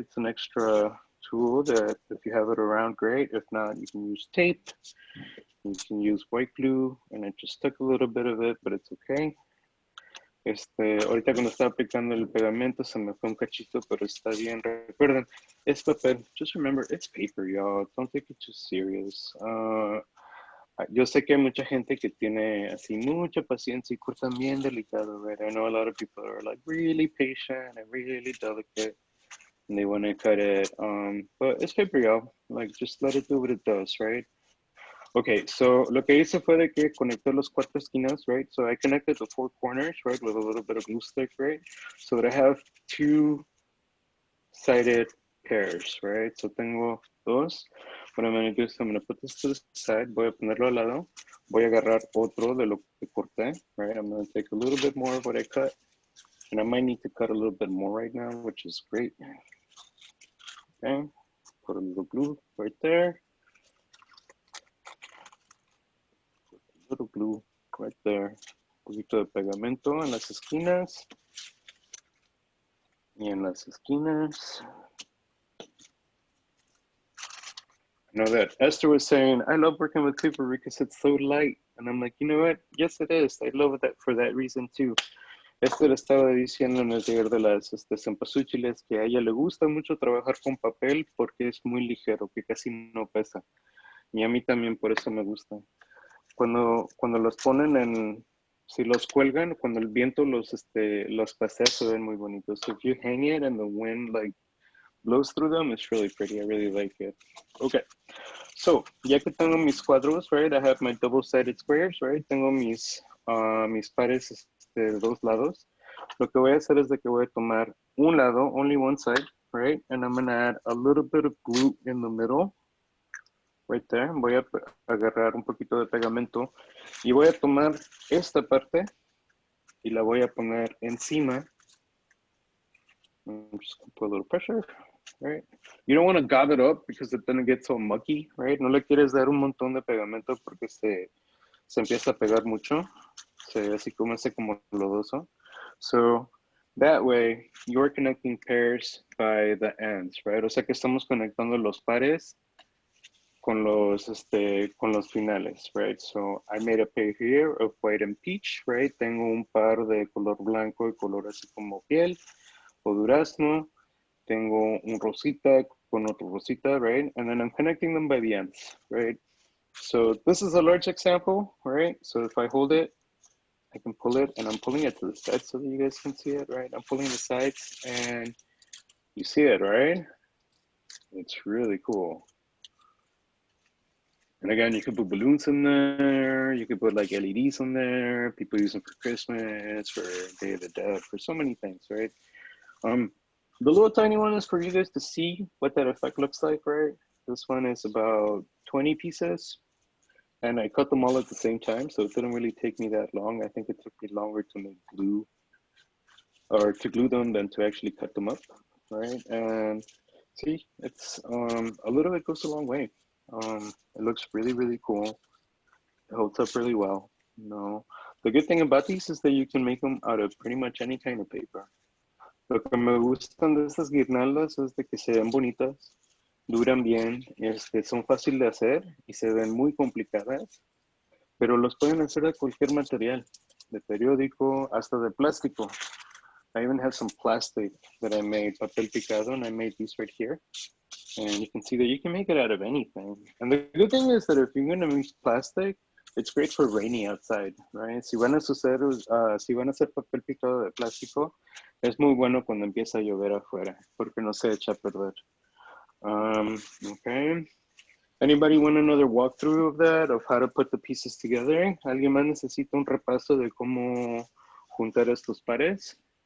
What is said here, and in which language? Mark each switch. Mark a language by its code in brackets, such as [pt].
[en] It's an extra tool that if you have it around, great. If not, you can use tape. You can use white glue, and I just took a little bit of it, but it's okay. [es] Ahorita cuando estaba aplicando el pegamento se me fue un cachito, pero está bien. Recuerden, es papel. [en] Just remember, it's paper, y'all. Don't take it too serious. [es] Yo sé que hay mucha gente que tiene así mucha paciencia y cortan bien delicado, right? [en] I know a lot of people are like really patient and really delicate, and they want to cut it. But it's paper, y'all. Like, just let it do what it does, right? [es] Okay, so lo que hice fue de que conecté los cuatro esquinas, right? [en] So I connected the four corners, right, with a little bit of glue stick, right? So that I have two-sided pairs, right? So [es] tengo dos. [en] What I'm going to do is I'm going to put this to the side. [es] Voy a ponerlo al lado. Voy a agarrar otro de lo que corté, right? [en] I'm going to take a little bit more of what I cut. And I might need to cut a little bit more right now, which is great. Okay, put a little glue right there. Little glue right there. [es] Un poquito de pegamento en las esquinas. Y en las esquinas. [en] I know that Esther was saying, I love working with paper because it's so light. And I'm like, you know what? Yes, it is. I love that for that reason too. [es] Esther estaba diciendo en el taller de las cempasúchiles que a ella le gusta mucho trabajar con papel porque es muy ligero, que casi no pesa. Y a mí también por eso me gusta. Cuando los ponen en, si los cuelgan, cuando el viento los pasea, se ven muy bonitos. [en] So if you hang it and the wind like blows through them, it's really pretty. I really like it. Okay, so [es] ya que tengo mis cuadros, [en] right, I have my double-sided squares, right, [es] tengo mis pares de dos lados. Lo que voy a hacer es de que voy a tomar un lado, [en] only one side, right? And I'm gonna add a little bit of glue in the middle, right there. [es] Voy a agarrar un poquito de pegamento y voy a tomar esta parte y la voy a poner encima. [en] I'm just gonna put a little pressure, right? You don't want to gob it up because it doesn't get so mucky, right? [es] No le quieres dar un montón de pegamento porque se empieza a pegar mucho. Se ve así como lodoso. [en] So that way you're connecting pairs by the ends, right? [es] O sea que estamos conectando los pares con los finales, right? [en] So I made a pair here of white and peach, right? [es] Tengo un par de color blanco y color así como piel o durazno. Tengo un rosita con otro rosita, right? [en] And then I'm connecting them by the ends, right? So this is a large example, right? So if I hold it, I can pull it, and I'm pulling it to the side so that you guys can see it, right? I'm pulling the sides and you see it, right? It's really cool. And again, you could put balloons in there. You could put like LEDs on there. People use them for Christmas, for Day of the Dead, for so many things, right? The little tiny one is for you guys to see what that effect looks like, right? This one is about 20 pieces. And I cut them all at the same time, so it didn't really take me that long. I think it took me longer to make glue, or to glue them than to actually cut them up, right? And see, it's a little bit goes a long way. It looks really, really cool. It holds up really well. You know, the good thing about these is that you can make them out of pretty much any kind of paper. [es] Lo que me gustan de estas guirnaldas es de que se ven bonitas, duran bien, son fáciles de hacer y se ven muy complicadas, pero los pueden hacer de cualquier material, de periódico hasta de plástico. [en] I even have some plastic that I made, papel picado, and I made these right here. And you can see that you can make it out of anything. And the good thing is that if you're going to use plastic, it's great for rainy outside, right? [es] Si van a hacer papel picado de plástico, es muy bueno cuando empieza a llover afuera, porque no se echa a perder. [en] Okay. Anybody want another walkthrough of that, of how to put the pieces together? [es] ¿Alguien más necesita un repaso de cómo juntar estos pares?